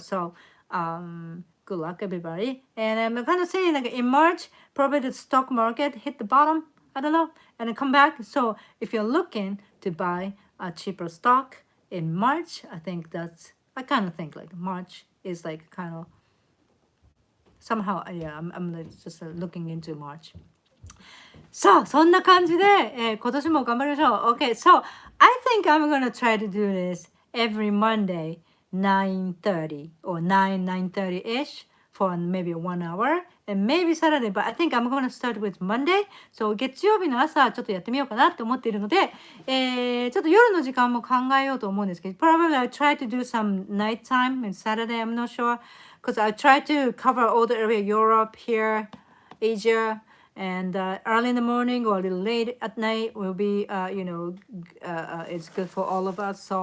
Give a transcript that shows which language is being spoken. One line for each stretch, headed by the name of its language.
English: So good luck, everybody. And I'm kind of saying like in March, probably the stock market hit the bottom. I don't know, and then come back. So if you're looking to buy a cheaper stock in March, I kind of think like March is like kind of somehow. Yeah, I'm like just looking into March.
Japanese: さあそんな感じで、今年も頑張りましょう。
English: Okay, so I think I'm gonna try to do this every Monday 9:30 or 9:30ish for maybe 1 hour and maybe Saturday, but I think I'm gonna start with Monday. So
Japanese: 月曜日の朝ちょっとやってみようかなって思っているので、ちょっと夜の時間も考えようと思うんですけど、
English: probably I'll try to do some night time and Saturday, I'm not sure, because I try to cover all the area, Europe, here, Asia, and early in the morning or a little late at night will be it's good for all of us.